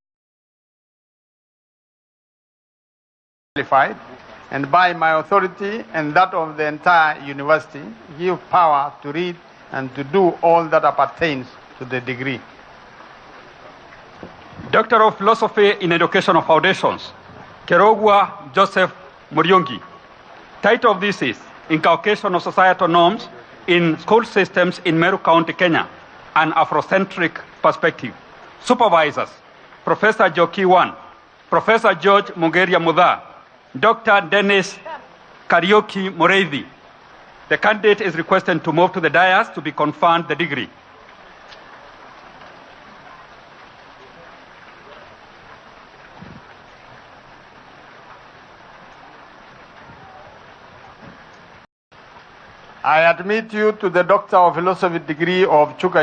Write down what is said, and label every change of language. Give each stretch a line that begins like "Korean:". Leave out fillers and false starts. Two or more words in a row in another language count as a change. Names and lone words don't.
English: and by my authority and that of the entire university, give power to read and to do all that appertains to the degree. Doctor of Philosophy in Educational Foundations, Kerogwa Joseph Muriungi. Title of this is Inculcation of Societal Norms in School Systems in Meru County, Kenya, an Afrocentric Perspective. Supervisors, Professor Joki Wan, Professor George Mugeria Mudha, Dr. Dennis Karioki Moreithi. The candidate is requested to move to the dais to be conferred the degree. I admit you to the Doctor of Philosophy degree of Chuka